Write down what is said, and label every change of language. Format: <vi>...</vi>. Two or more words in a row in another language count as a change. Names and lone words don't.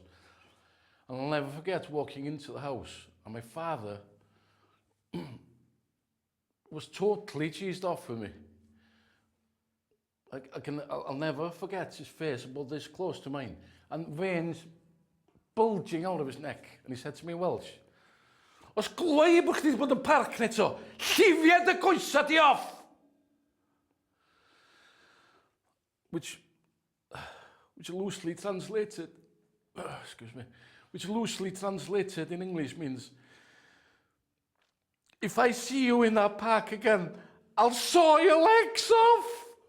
<en>And I'll never forget walking into the house, and my father was totally cheesed off with me. I'll never forget his face about this close to mine, and veins bulging out of his neck. And he said to me in Welsh,</en> <cy>"Os gloi bod chdi wedi bod yn parc neto, llifiad y coesa di off!"</cy> <en>Which loosely translated, which loosely translated in English means, if I see you in that park again, I'll saw your legs off.</en>